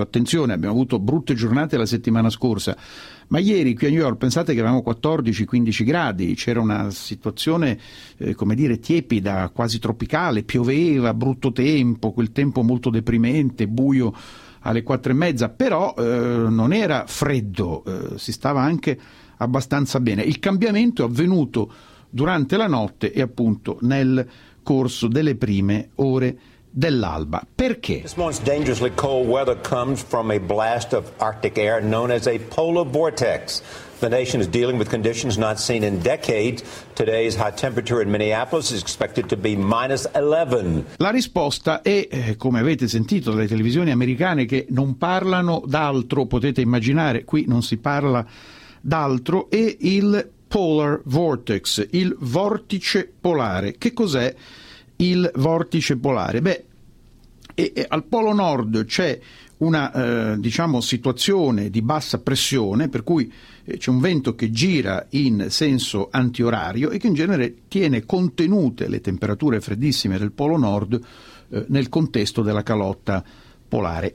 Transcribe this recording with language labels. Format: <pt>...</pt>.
<it>Attenzione, abbiamo avuto brutte giornate la settimana scorsa, ma ieri qui a New York pensate che avevamo 14-15 gradi, c'era una situazione, come dire, tiepida, quasi tropicale, pioveva, brutto tempo, quel tempo molto deprimente, buio alle 4:30, però non era freddo, si stava anche abbastanza bene. Il cambiamento è avvenuto durante la notte e appunto nel corso delle prime ore dell'alba. Perché?</it> <en>This month's dangerously cold weather comes from a blast of Arctic air known as a polar vortex. The nation is dealing with conditions not seen in decades. Today's high temperature in Minneapolis is expected to be minus 11.</en> <it>La risposta è, come avete sentito dalle televisioni americane che non parlano d'altro, potete immaginare, qui non si parla d'altro, e il polar vortex, il vortice polare. Che cos'è il vortice polare? Beh, al polo nord c'è una diciamo situazione di bassa pressione, per cui c'è un vento che gira in senso antiorario e che in genere tiene contenute le temperature freddissime del polo nord nel contesto della calotta polare.</it>